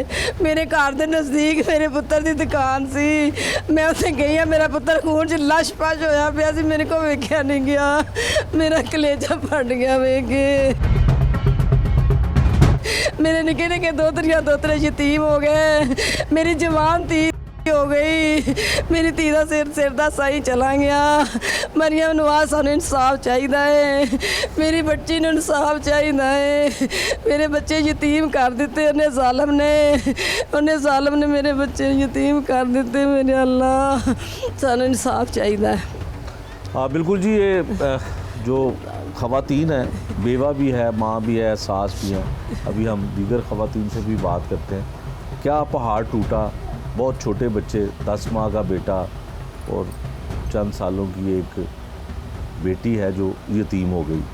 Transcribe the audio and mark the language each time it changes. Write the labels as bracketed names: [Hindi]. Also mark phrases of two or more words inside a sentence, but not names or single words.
[Punjabi] ਮੇਰੇ ਘਰ ਦੇ ਨਜ਼ਦੀਕ ਮੇਰੇ ਪੁੱਤਰ ਦੀ ਦੁਕਾਨ ਸੀ, ਮੈਂ ਉੱਥੇ ਗਈ ਹਾਂ, ਮੇਰਾ ਪੁੱਤਰ ਖੂਨ 'ਚ ਲਸ਼ਪਸ਼ ਹੋਇਆ ਪਿਆ ਸੀ, ਮੇਰੇ ਕੋਲ ਵੇਖਿਆ ਨਹੀਂ ਗਿਆ, ਮੇਰਾ ਕਲੇਜਾ ਫਟ ਗਿਆ ਵੇਖ ਕੇ। ਮੇਰੇ ਨਿੱਕੇ ਨਿੱਕੇ ਦੋਤਰੇ ਯਤੀਮ ਹੋ ਗਏ, ਮੇਰੀ ਜਵਾਨ ਧੀ ਹੋ ਗਈ ਮੇਰੀ ਧੀ ਦਾ ਸਿਰ ਦਾ ਸਹੀ ਚਲਾ ਗਿਆ ਮਰੀਮ ਨਵਾਜ਼ ਸਾਨੂੰ ਇਨਸਾਫ ਚਾਹੀਦਾ ਹੈ ਮੇਰੀ ਬੱਚੀ ਨੂੰ ਇਨਸਾਫ ਚਾਹੀਦਾ ਹੈ ਮੇਰੇ ਬੱਚੇ ਯਤੀਮ ਕਰ ਦਿੱਤੇ ਉਹਨੇ ਜ਼ਾਲਮ ਨੇ ਮੇਰੇ ਬੱਚੇ ਯਤੀਮ ਕਰ ਦਿੱਤੇ ਮੇਰੇ ਅੱਲਾ ਸਾਨੂੰ ਇਨਸਾफ ਚਾਹੀਦਾ है। [Urdu] ہاں بالکل جی، یہ جو خواتین ہیں، بیوہ بھی ہے، ماں بھی ہے، ساس بھی ہے، ابھی ہم دیگر خواتین سے بھی بات کرتے ہیں. کیا پہاڑ ٹوٹا، بہت چھوٹے بچے، 10 ماہ کا بیٹا اور چند سالوں کی ایک بیٹی ہے جو یتیم ہو گئی.